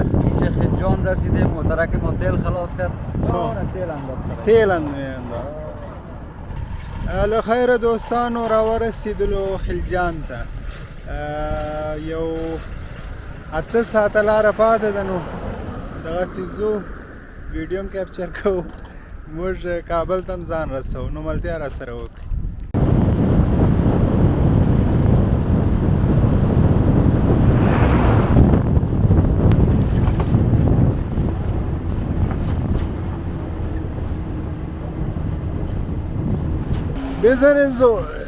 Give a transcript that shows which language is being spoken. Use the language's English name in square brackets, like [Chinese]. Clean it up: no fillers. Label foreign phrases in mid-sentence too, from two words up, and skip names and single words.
[Persian] اینجا خیجان رسیدیم موترک ما تیل خلاص کرد تیل انداخت [Pashto] له خیره دوستانو راورسېدلو خلجان ته یو 8 ساعته لاره پاتې ده نو دغسې ځو ویډیو هم کیپچر کوو موږ کابل ته هم ځان رسوو نو ملتیا راسره وکړئ بزنین زو